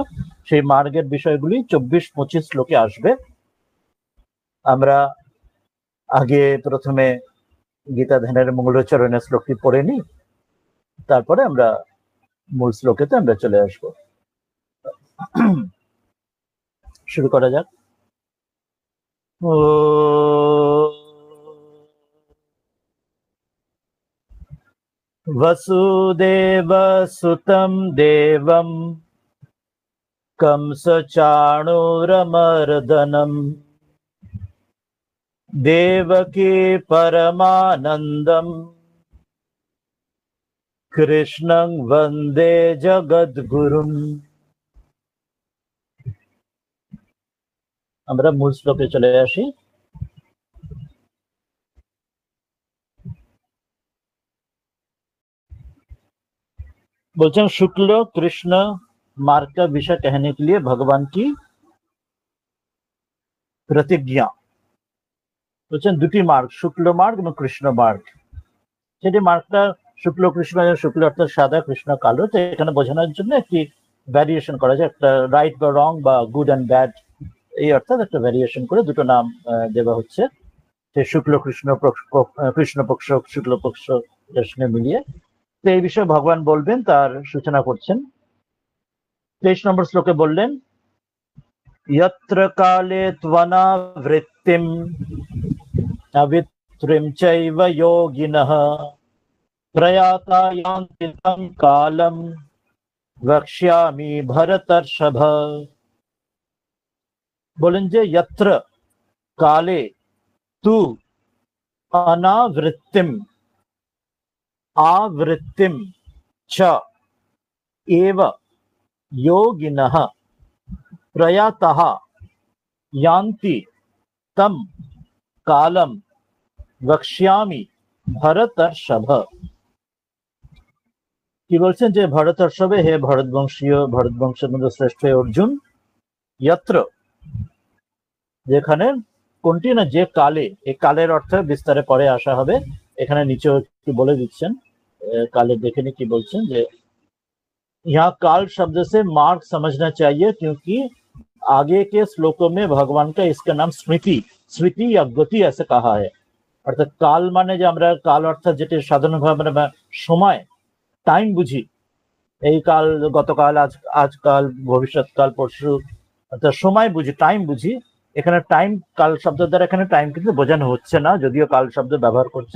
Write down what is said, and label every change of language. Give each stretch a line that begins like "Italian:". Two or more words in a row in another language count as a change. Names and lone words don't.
Bangla: সেই মার্গের বিষয়গুলি 24-25 শ্লোকে আসবে। আমরা আগে প্রথমে গীতা ধ্যানের মঙ্গলাচরণের শ্লোকটি পড়ে নিই, তারপরে আমরা মূল শ্লোকেতে আমরা চলে আসব। শুরু করা যাক।
Sanskrit: वसुदेव सुतं देवं कंस चाणूरमर्दनम् देवकी परमानन्दम् कृष्णं वन्दे जगद्गुरुम्।
Bangla: আমরা মূল শ্লোকে চলে আসি।
Hindi: बोलते हैं शुक्ल कृष्ण मार्ग का विषय कहने के लिए भगवान की प्रतिज्ञा।
Bangla: বলছেন দুটি মার্গ, শুক্ল মার্গ এবং কৃষ্ণ মার্গ। সেটি মার্গটা শুক্ল কৃষ্ণ, শুক্ল অর্থাৎ সাদা, কৃষ্ণ কালো। তো এখানে বোঝানোর জন্য একটি ভ্যারিয়েশন করা যায়, একটা রাইট বা রং বা
English: good and bad,
Bangla: এই অর্থাৎ একটা ভ্যারিয়েশন করে দুটো নাম দেওয়া হচ্ছে। সে শুক্ল কৃষ্ণ পক্ষ শুক্ল পক্ষ কৃষ্ণ মিলিয়ে। তো এই বিষয়ে ভগবান বলবেন, তার সূচনা করছেন। 23 নম্বর শ্লোকে বললেন,
Sanskrit: यत्र काले त्वनावृत्तिम् अवित्रिं चैव योगिनः प्रयाता यान्ति तं कालं वक्ष्यामि भरतर्षभ।
Bangla: বলেন যে
Sanskrit: यत्र काले तु अनावृत्तिम् आवृत्तिं च एव योगिनः प्रयातः यान्ति तं कालं वक्ष्यामि भरतर्षभ।
Bangla: কি বলছেন যে ভরতর্ষভে, হে ভরতবংশের মধ্যে শ্রেষ্ঠ অর্জুন, यत्र যেখানে, কোনটি না, যে কালে, এই কালের অর্থ বিস্তারে পরে আসা হবে। এখানে নিচে একটু বলে দিচ্ছেন কালে, দেখে নি কি বলছেন যে
Hindi: यहाँ काल शब्द से मार्ग समझना चाहिए, क्योंकि आगे के श्लोकों में भगवान का इसका नाम स्मृति या गति ऐसे कहा है।
Bangla: অর্থাৎ কাল মানে যে আমরা কাল অর্থাৎ যেটি সাধারণভাবে সময়, টাইম বুঝি, এই কাল, গতকাল, আজকাল, ভবিষ্যৎকাল, পরশু, অর্থাৎ সময় বুঝি, টাইম বুঝি। এখানে টাইম, কাল শব্দ দ্বারা এখানে টাইম কিন্তু বোঝানো হচ্ছে না, যদিও কাল শব্দ ব্যবহার করছেন।